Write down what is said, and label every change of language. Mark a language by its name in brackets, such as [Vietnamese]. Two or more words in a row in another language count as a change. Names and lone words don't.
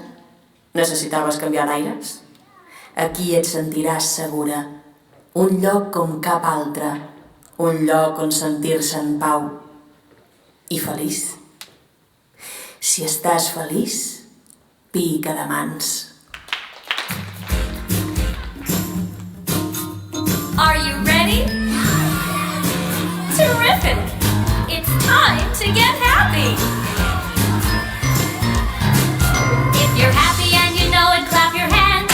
[Catalan] Necessitaves canviar d'aires? Aquí et sentiràs segura. Un lloc com cap altre. Un lloc on sentir-se en pau. I feliç. Si estàs feliç, pica de mans. [English] Are you ready? Terrific! It's time to get happy! If you're happy and you know it, clap your hands.